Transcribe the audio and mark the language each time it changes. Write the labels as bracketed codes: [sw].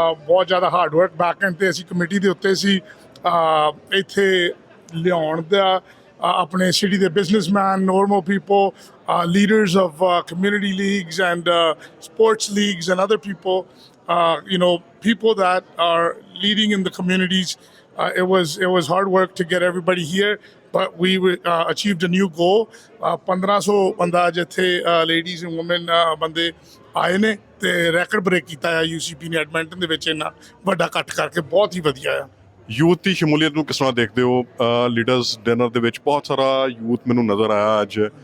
[pa] ਬਹੁਤ ਜ਼ਿਆਦਾ hard work back and ਤੇ ਅਸੀਂ ਕਮੇਟੀ ਦੇ ਉੱਤੇ ਸੀ ਇੱਥੇ ਲਿਆਉਣ ਦਾ ਆਪਣੇ ਸਿਟੀ ਦੇ businessman, normal people, [en] leaders of community leagues and sports leagues and other people, people that are leading in the communities. It was hard work to get everybody here, but we achieved a new goal. [pa] 1500 ਬੰਦਾ ਜਿੱਥੇ [en] ladies and women [pa] ਬੰਦੇ ਆਏ ਨੇ ਤੇ ਰੈਕਡ break ਕੀਤਾ ਹੈ UCP ਨੇ Edmonton ਦੇ ਵਿੱਚ ਇੰਨਾ ਵੱਡਾ ਇਕੱਠ ਕਰਕੇ। ਬਹੁਤ ਹੀ ਵਧੀਆ ਆ। ਯੂਥ ਦੀ ਸ਼ਮੂਲੀਅਤ ਨੂੰ ਕਿਸ ਤਰ੍ਹਾਂ ਦੇਖਦੇ ਹੋ? ਲੀਡਰਸ ਡਿਨਰ ਦੇ ਵਿੱਚ ਬਹੁਤ ਸਾਰਾ ਯੂਥ ਮੈਨੂੰ ਨਜ਼ਰ ਆਇਆ ਅੱਜ।